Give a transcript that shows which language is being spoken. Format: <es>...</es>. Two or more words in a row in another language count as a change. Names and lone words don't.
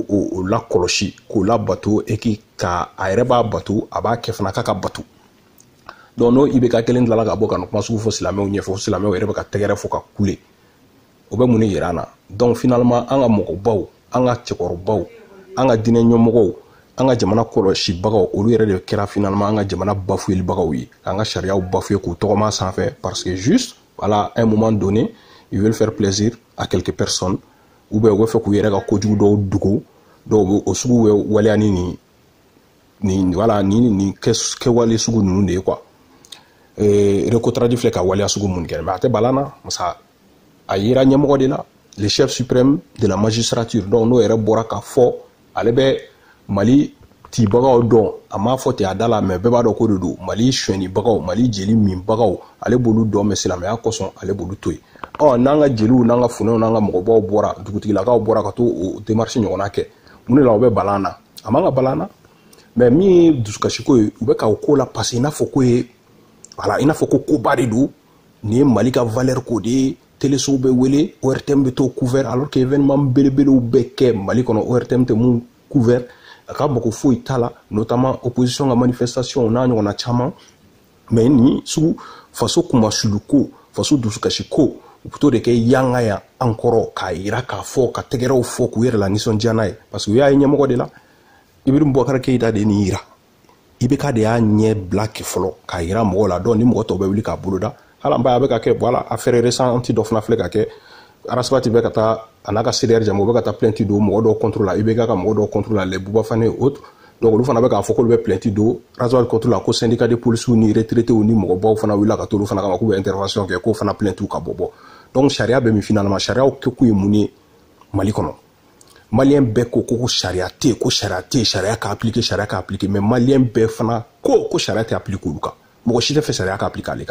<bm>o lakɔlɔsi k'o labato et ka a yɛrɛ b'a bato a b'a kɛ fana k'a ka bato donc n'o IBK kelen tilala ka bɔ ka nin kuma sugu fɔ silamɛw ɲɛfɛ fo silamɛw yɛrɛ bɛ ka tɛgɛrɛ fɔ ka kule o bɛ mun de yira an na</bm> <fr>donc finalement</fr> <bm>an ka mɔgɔbaw an ka cɛkɔrɔbaw an ka diinɛ ɲɛmɔgɔw an ka jamana kɔlɔsibagaw olu yɛrɛ de kɛra finalement an ka jamana bafouelibagaw ye k'an ka sariyaw bafouer k'u tɔgɔma sanfɛ</bm> <fr>parce que juste voilà à un moment donné ils veulent faire plaisir à quelques personnes ou bien</fr> <bm>u bɛ fɛ k'u yɛrɛ ka kojugu dɔw dogo dɔw o sugu bɛ waleya ni voilà ni kɛwale sugu ninnu de ye quoi Recotradi filɛ ka waleya sugu mun kɛ mais a tɛ bala na masa a yira ɲɛmɔgɔ de la</bm> <fr>le chef suprême de la magistrature</fr> <bm>donc n'o yɛrɛ bɔra ka fɔ ale bɛ Mali tibagaw dɔn a m'a fɔ ten a da la mais bɛɛ b'a dɔn ko de don Mali suyɛnnibagaw Mali jeli minbagaw ale b'olu dɔn mais silamɛya kosɔn ale b'olu to yen n'an ka jeliw n'an ka funɛw n'an ka mɔgɔbaw bɔra dugutigilakaw bɔra ka to o démarche ɲɔgɔnna kɛ mun de la o bɛ bala na a man ka bala na mais min ye dusukasiko ye u bɛ ka o ko la parce que i n'a fɔ ko ye voilà i n'a fɔ ko koba de don nin ye Mali ka valeur ko de ye télésow bɛ wele ORTM bɛ t'o couvert</bm> <fr>alors que événement</fr> <bm>belebelew bɛ kɛ Mali kɔnɔ ORTM tɛ mun couvert a ka mako foyi t'a la</bm> <fr>notamment opposition</fr> <bm>ka manifestation n'a ɲɔgɔnna caman mais ni sugu faso kumasuluko faso dusukasiko u bɛ t'o de kɛ yanga yan an kɔrɔ k'a yira k'a fɔ ka tɛgɛrɛw fɔ k'u yɛrɛ la nisɔndiya n'a ye parce que u y'a ye ɲɛmɔgɔ de la Ibiru Boubacar Keita de ye nin yira IBK de y'a ɲɛ bila kɛ fɔlɔ k'a yira mɔgɔw la donc ni mɔgɔ tɔw bɛ wuli k'a boloda hali an b'a ye a bɛ ka kɛ</bm> <fr>voilà affaire récente</fr> <bm>dɔ fana filɛ ka kɛ Arasabati bɛ ka taa a n'a ka CDR jama u bɛ ka taa plainte don mɔgɔ dɔw</bm> <fr>contre la</fr> <bm>IBK ka mɔgɔ dɔw</bm> <fr>contre la les Bouba Fane et autres</fr> <bm>donc olu fana bɛ k'a fɔ k'olu bɛ plainte don Arasabati</bm> <fr>contre la</fr> <bm>ko</bm> <fr>syndicat de policiers</fr> <bm>ni retraités ni mɔgɔbaw fana wulila ka t'olu fana kama k'u bɛ intervention kɛ k'o fana plainte ka bɔ donc sariya bɛ min finalement sariyaw kɛ kun ye mun ye Mali kɔnɔ Malien bɛɛ ko sariya tɛ yen ko sariya tɛ yen sariya ka appliquer mais Malien bɛɛ fana ko sariya tɛ appliquer olu kan mɔgɔ si tɛ fɛ sariya ka appliquer ale kan</bm>